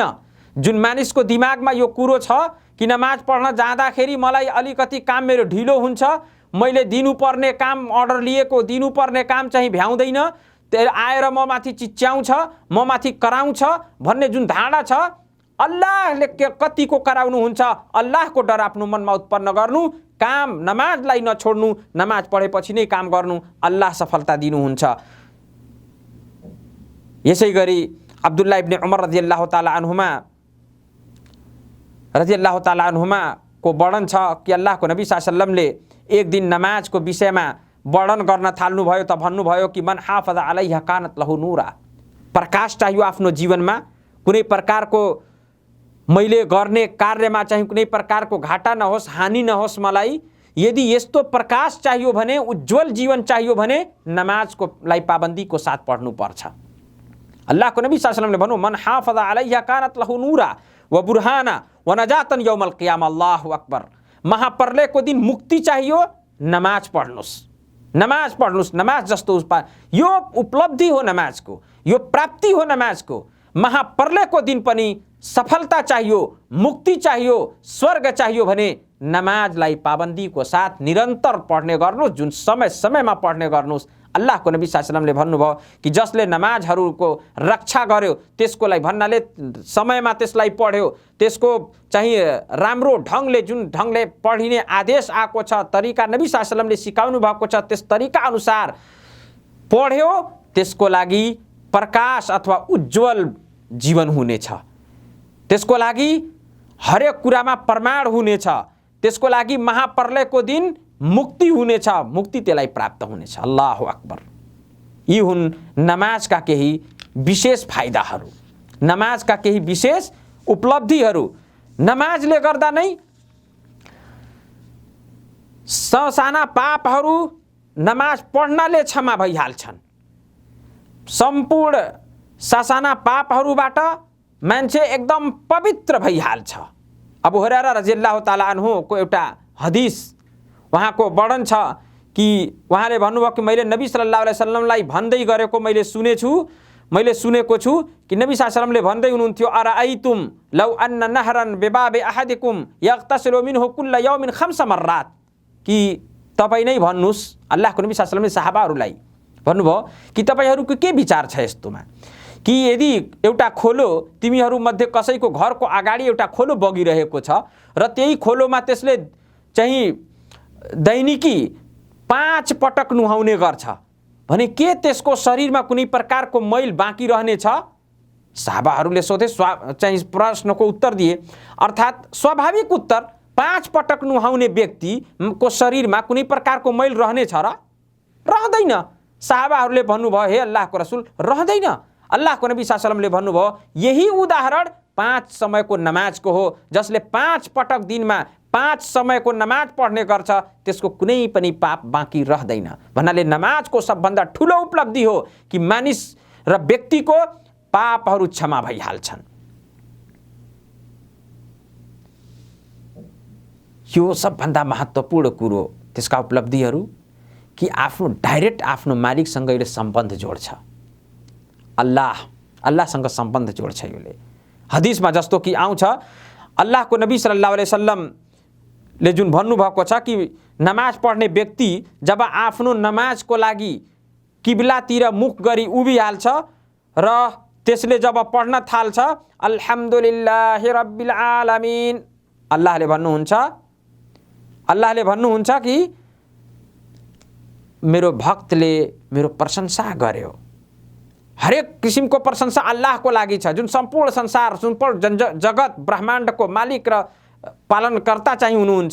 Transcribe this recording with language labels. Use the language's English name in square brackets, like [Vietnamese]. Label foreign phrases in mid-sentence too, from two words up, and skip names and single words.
[Nepali] जुन मानिसको दिमागमा यो कुरो छ कि नमाज पढ्न जाँदाखेरि मलाई अलिकति काम मेरो ढिलो हुन्छ, मैले दिनुपर्ने काम अर्डर लिएको दिनुपर्ने काम चाहिँ भ्याउँदैन, आएर म माथि चिच्याउँछ, म माथि कराउँछ भन्ने जुन धारणा छ, अल्लाहले कतिको कराउनुहुन्छ अल्लाहको डर आफ्नो मनमा उत्पन्न गर्नु, काम नमाजलाई नछोड्नु, नमाज पढेपछि नै काम गर्नु, अल्लाह सफलता दिनुहुन्छ। यसै गरी अब्दुल्ला इब्न उमर [Arabic] رضي الله تعالى عنهما [Nepali] को वर्णन छ कि अल्लाहको नबी [Arabic] صلى الله عليه وسلم [Nepali] एक दिन नमाजको विषयमा वर्णन गर्न थाल्नुभयो त भन्नुभयो कि [Arabic] من حافظ عليها كانت له نورا. [Nepali] प्रकाश चाहियो आफ्नो जीवनमा। कुनै प्रकारको मैले गर्ने कार्यमा चाहिँ कुनै प्रकारको घाटा नहोस्, हानि नहोस् मलाई। यदि यस्तो प्रकाश चाहियो भने, उज्जवल जीवन चाहियो भने नमाजको लाई पाबन्दीको साथ पढ्नु पर्छ। अल्लाहको नबी [Arabic] صلى الله عليه وسلم [Nepali] भन्नु [Arabic] من حافظ عليها كانت له نورا و برهانا و نجاة يوم القيامة. الله أكبر. [Nepali] महाप्रलयको दिन मुक्ति चाहियो, नमाज पढ्नुस्, नमाज पढ्नुस्। नमाज जस्तो यो उपलब्धि हो नमाजको, यो प्राप्ति हो नमाजको। महाप्रलयको दिन पनि सफलता चाहियो, मुक्ति चाहियो, स्वर्ग चाहियो भने नमाजलाई पाबन्दीको साथ निरन्तर पढ्ने गर्नुहोस्, जुन समय समयमा पढ्ने गर्नुहोस्। अल्लाहको नबी [Arabic] صلى الله عليه وسلم [Nepali] भन्नुभयो कि जसले नमाजहरूको रक्षा गर्यो त्यसकोलाई भन्नाले समयमा त्यसलाई पढ्यो, त्यसको चाहिँ राम्रो ढङ्गले जुन ढङ्गले पढिने आदेश आएको छ, तरिका नबी [Arabic] صلى الله عليه وسلم [Nepali] सिकाउनु भएको छ, त्यस तरिका अनुसार पढ्यो, त्यसको लागि प्रकाश अथवा उज्जवल जीवन हुनेछ। त्यसको लागि हरेक कुरामा प्रमाण हुनेछ। त्यसको लागि महाप्रलयको दिन मुक्ति हुनेछ, मुक्ति त्यसलाई प्राप्त हुनेछ। [Arabic] الله أكبر. [Nepali] यी हुन् नमाजका केही विशेष फाइदाहरू, नमाजका केही विशेष उपलब्धिहरू। नमाजले गर्दा नै ससाना पापहरू नमाज पढ्नाले क्षमा भइहाल्छन्। सम्पूर्ण ससाना पापहरूबाट मान्छे एकदम पवित्र भइहाल्छ। अबू हुरैरा [Arabic] رضي الله تعالى عنه [Nepali] एउटा हदिस, उहाँको वर्णन छ कि उहाँले भन्नुभयो कि मैले नबी [Arabic] صلى الله عليه وسلم [Nepali] भन्दै गरेको मैले सुनेको छु कि नबी [Arabic] صلى الله عليه وسلم [Nepali] भन्दै हुनुहुन्थ्यो [Arabic] أرأيتم لو أن نهرا بباب أحدكم يغتسل منه كل يوم 5 مرات. [Nepali] कि तपाईँ नै भन्नुहोस्, अल्लाहको नबी [Arabic] صلى الله عليه وسلم [Nepali] सहाबाहरूलाई भन्नुभयो कि तपाईँहरूको के विचार छ यस्तोमा कि यदि एउटा खोलो, तिमीहरू मध्ये कसैको घरको अगाडि एउटा खोलो बगिरहेको छ र त्यही खोलोमा त्यसले चाहिँ दैनिकी 5 पटक नुहाउने गर्छ भने के त्यसको शरीरमा कुनै प्रकारको मैल बाँकी रहनेछ? साहबाहरूले सोधे, चाहिँ प्रश्नको उत्तर दिए, अर्थात् स्वाभाविक उत्तर, 5 पटक नुहाउने व्यक्तिको शरीरमा कुनै प्रकारको मैल रहनेछ र? रहँदैन। साहबाहरूले भन्नुभयो हे अल्लाहको रसुल, रहँदैन। अल्लाहको नबी [Arabic] صلى الله عليه وسلم [Nepali] भन्नुभयो यही उदाहरण 5 समयको नमाजको हो। जसले 5 पटक दिनमा 5 समयको नमाज पढ्ने गर्छ त्यसको कुनै पनि पाप बाँकी रहँदैन। भन्नाले नमाजको सबभन्दा ठुलो उपलब्धि हो कि मानिस र व्यक्तिको पापहरू क्षमा भइहाल्छन्। यो सबभन्दा महत्त्वपूर्ण कुरो त्यसका उपलब्धिहरू कि डाइरेक्ट आफ्नो मालिकसँग यसले सम्बन्ध जोड्छ। अल्लाहसँग सम्बन्ध जोड्छ। यसले हदिसमा जस्तो कि आउँछ, अल्लाहको नबी [Arabic] صلى الله عليه وسلم [Nepali] जुन भन्नुभएको छ कि नमाज पढ्ने व्यक्ति जब आफ्नो नमाजको लागि किब्लातिर मुख गरी उभिहाल्छ र त्यसले जब पढ्न थाल्छ [Arabic] الحمد لله رب العالمين, [Nepali] अल्लाहले भन्नुहुन्छ कि मेरो भक्तले मेरो प्रशंसा गर्यो। हरेक किसिमको प्रशंसा अल्लाहको लागि छ, जुन सम्पूर्ण संसार, सम्पूर्ण जगत ब्रह्माण्डको मालिक र पालनकर्ता चाहिँ हुनुहुन्छ।